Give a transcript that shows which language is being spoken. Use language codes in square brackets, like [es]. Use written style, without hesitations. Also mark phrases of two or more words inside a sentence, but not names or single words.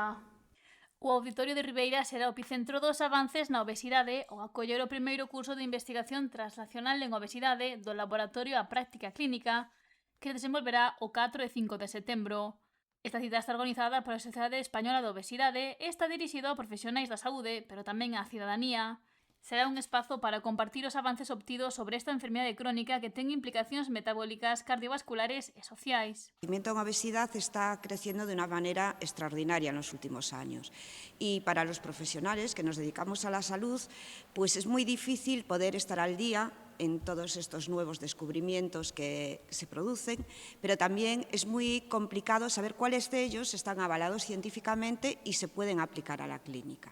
[gl] O Auditorio de Ribeira será o epicentro dos avances na obesidade ao acoller o primeiro curso de investigación transnacional en obesidade do Laboratorio á Práctica Clínica, que desenvolverá o 4 e 5 de setembro. Esta cita está organizada pola Sociedade Española de Obesidade e está dirixido a profesionais da saúde, pero tamén á cidadanía. Será un espazo para compartir os avances obtidos sobre esta enfermidade crónica que ten implicacións metabólicas, cardiovasculares e sociais. [es] El crecimiento en obesidad está creciendo de una manera extraordinaria en los últimos años y para los profesionales que nos dedicamos a la salud, pues es muy difícil poder estar al día en todos estos nuevos descubrimientos que se producen, pero también es muy complicado saber cuáles de ellos están avalados científicamente y se pueden aplicar a la clínica.